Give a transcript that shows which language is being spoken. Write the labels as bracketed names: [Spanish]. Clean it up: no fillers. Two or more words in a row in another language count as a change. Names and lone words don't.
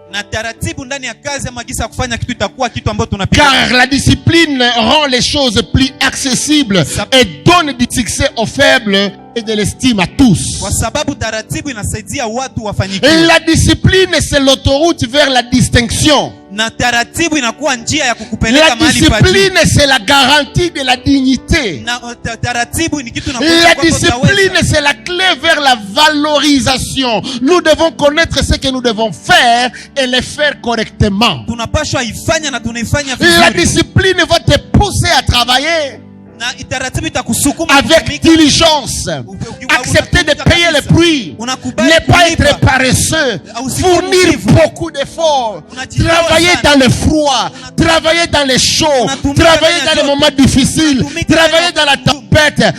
[French] Car la discipline rend les choses plus accessibles et donne du succès aux faibles et de l'estime à tous. La discipline, c'est l'autoroute vers la distinction. [Swahili] Na taratibu inakuwa njia ya kukupeleka mahali pa juu. [French] La discipline c'est la garantie de la dignité. [Swahili] Na taratibu ni kitu [French] la discipline c'est la clé vers la valorisation. Nous devons connaître ce que nous devons faire et le faire correctement. [Swahili] Tunapaswa ifanya na tunaifanya vizuri. [French] La discipline va te pousser à travailler avec diligence, accepter de payer le prix, ne pas être paresseux, fournir beaucoup d'efforts, travailler dans le froid, travailler dans le chaud, travailler dans les moments difficiles, travailler dans la tempête.